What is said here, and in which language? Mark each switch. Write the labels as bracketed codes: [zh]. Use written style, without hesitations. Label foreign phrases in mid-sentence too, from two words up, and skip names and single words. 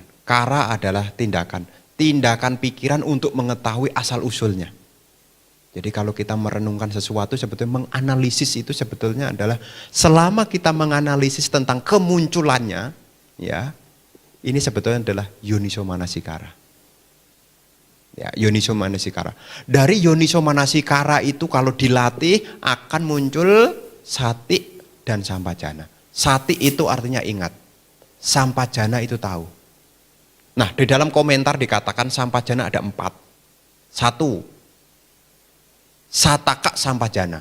[id] Kara adalah tindakan. Tindakan pikiran untuk mengetahui asal usulnya. Jadi kalau kita merenungkan sesuatu sebetulnya menganalisis itu sebetulnya adalah selama kita menganalisis tentang kemunculannya, ya, ini sebetulnya adalah [pi] Yoniso Manasikara. [id] Ya, [pi] yoniso manasikara. [id] Dari [pi] yoniso manasikara [id] itu kalau dilatih akan muncul sati dan sampajana. Sati itu artinya ingat. Sampajana itu tahu. Nah, di dalam komentar dikatakan sampajana ada 4. [pi] 1. Sataka sampajana.